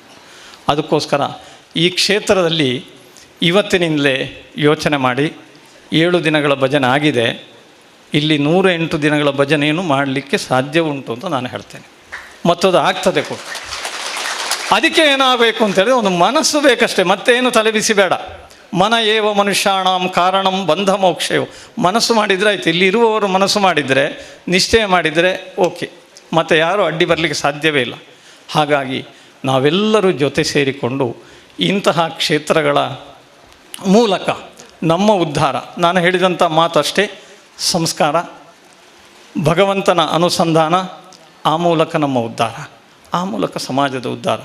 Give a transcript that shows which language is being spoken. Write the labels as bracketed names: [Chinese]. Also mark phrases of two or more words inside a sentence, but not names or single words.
[Kannada] ಅದಕ್ಕೋಸ್ಕರ ಈ ಕ್ಷೇತ್ರದಲ್ಲಿ ಇವತ್ತಿನಿಂದಲೇ ಯೋಚನೆ ಮಾಡಿ. 7 ದಿನಗಳ ಭಜನೆ ಆಗಿದೆ. ಇಲ್ಲಿ 108 ದಿನಗಳ ಭಜನೆಯನ್ನು ಮಾಡಲಿಕ್ಕೆ ಸಾಧ್ಯ ಉಂಟು ಅಂತ ನಾನು ಹೇಳ್ತೇನೆ. ಮತ್ತದು ಆಗ್ತದೆ ಕೂಡ. ಅದಕ್ಕೆ ಏನಾಗಬೇಕು ಅಂತೇಳಿದ್ರೆ ಒಂದು ಮನಸ್ಸು ಬೇಕಷ್ಟೇ, ಮತ್ತೇನು ತಲೆಬಿಸಿ ಬೇಡ. [Sanskrit] ಮನ ಏವ ಮನುಷ್ಯಾಣಂ ಕಾರಣಂ ಬಂಧ ಮೋಕ್ಷಯೋ. [Kannada] ಮನಸ್ಸು ಮಾಡಿದರೆ ಆಯಿತು. ಇಲ್ಲಿ ಇರುವವರು ಮನಸ್ಸು ಮಾಡಿದರೆ, ನಿಶ್ಚಯ ಮಾಡಿದರೆ ಓಕೆ, ಮತ್ತು ಯಾರೂ ಅಡ್ಡಿ ಬರಲಿಕ್ಕೆ ಸಾಧ್ಯವೇ ಇಲ್ಲ. ಹಾಗಾಗಿ ನಾವೆಲ್ಲರೂ ಜೊತೆ ಸೇರಿಕೊಂಡು ಇಂತಹ ಕ್ಷೇತ್ರಗಳ ಮೂಲಕ ನಮ್ಮ ಉದ್ಧಾರ, ನಾನು ಹೇಳಿದಂಥ ಮಾತು ಅಷ್ಟೇ, ಸಂಸ್ಕಾರ, ಭಗವಂತನ ಅನುಸಂಧಾನ, ಆ ಮೂಲಕ ನಮ್ಮ ಉದ್ಧಾರ, ಆ ಮೂಲಕ ಸಮಾಜದ ಉದ್ಧಾರ.